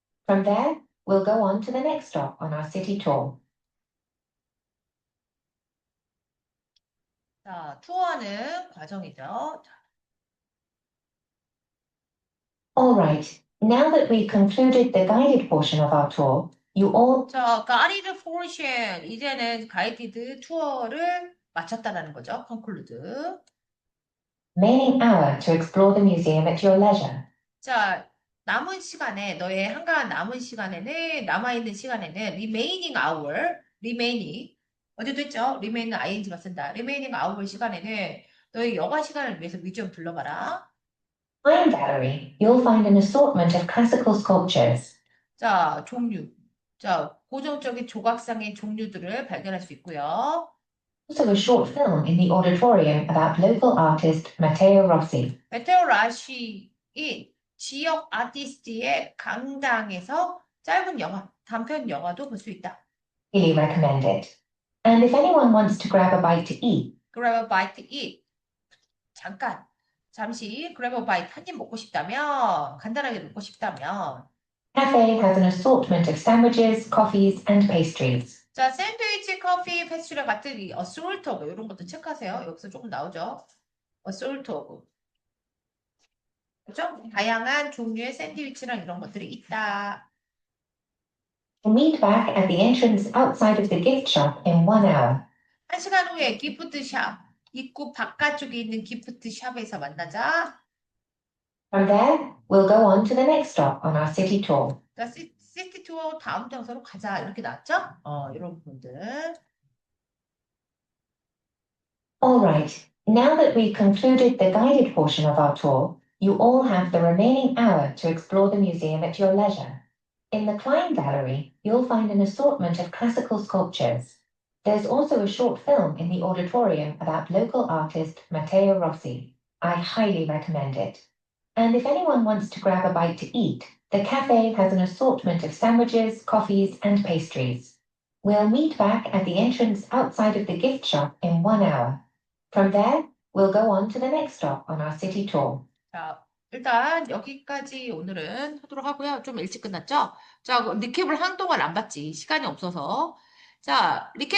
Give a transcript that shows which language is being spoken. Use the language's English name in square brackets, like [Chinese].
[English] From there, we'll go on to the next stop on our city tour. [Korean] 자, 투어하는 과정이죠. [English] All right, now that we've concluded the guided portion of our tour, you all [Korean] 자, 가이드 포션. 이제는 가이디드 투어를 마쳤다라는 거죠. [English] conclude. remaining hour to explore the museum at your leisure. [Korean] 자, 남은 시간에, 너의 한가한 남은 시간에는, 남아있는 시간에는 [English] remaining hour, remaining, [Korean] 어제도 했죠? remain은 ing가 쓴다. [English] remaining hour [Korean] 시간에는 너의 여가 시간을 위해서 뮤지엄 둘러봐라. [English] Klein Gallery, you'll find an assortment of classical sculptures. [Korean] 자, 종류. 자, 고정적인 조각상의 종류들을 발견할 수 있고요. [English] Also a short film in the auditorium about local artist Matteo Rossi. [Korean] 메테오 라시인 지역 아티스트의 강당에서 짧은 영화, 단편 영화도 볼 수 있다. [English] Really recommend it. And if anyone wants to grab a bite to eat, grab a bite to eat. [Korean] 잠시 [English] grab a bite [Korean] 한 입 먹고 싶다면, 간단하게 먹고 싶다면. [English] cafe has an assortment of sandwiches, coffees, and pastries. [Korean] 자, 샌드위치, 커피, 패스트리 같은 이 assortment 이런 것도 체크하세요. 여기서 조금 나오죠. assortment. 그렇죠? 다양한 종류의 샌드위치랑 이런 것들이 있다. [English] We'll meet back at the entrance outside of the gift shop in 1 hour. [Korean] 1시간 후에 기프트샵, 입구 바깥쪽에 있는 기프트샵에서 만나자. [English] From there, we'll go on to the next stop on our city tour. [Korean] 자, 시티 투어 다음 장소로 가자. 이렇게 나왔죠? 이런 부분들. [English] All right, now that we've concluded the guided portion of our tour, you all have the remaining hour to explore the museum at your leisure. In the Klein Gallery, you'll find an assortment of classical sculptures. There's also a short film in the auditorium about local artist Matteo Rossi. I highly recommend it. And if anyone wants to grab a bite to eat, the cafe has an assortment of sandwiches, coffees, and pastries. We'll meet back at the entrance outside of the gift shop in 1 hour. From there, we'll go on to the next stop on our city tour. [Korean] 자, 일단 여기까지 오늘은 하도록 하고요. 좀 일찍 끝났죠? 자, 리캡을 한동안 안 봤지. 시간이 없어서. 자, 리캡